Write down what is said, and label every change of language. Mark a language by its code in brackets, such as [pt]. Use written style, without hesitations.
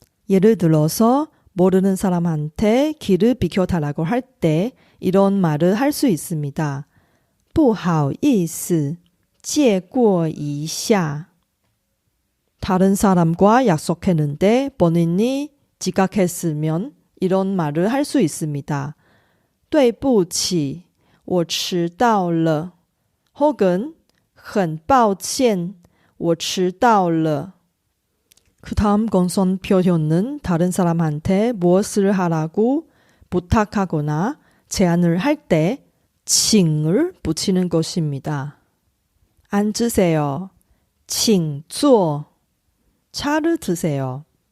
[ko] 예를 들어서 모르는 사람한테 길을 비켜달라고 할 때 이런 말을 할 수 있습니다. [zh] 不好意思借过一下. [ko] 다른 사람과 약속했는데 본인이 지각했으면 이런 말을 할 수 있습니다. [zh] 对不起我迟到了 [ko] 혹은 [zh] 很抱歉我迟到了. [ko] 그 다음 건선 표현은 다른 사람한테 무엇을 하라고 부탁하거나 제안을 할 때 칭을 붙이는 것입니다. 앉으세요. [zh] 请坐. [ko] 차를 드세요.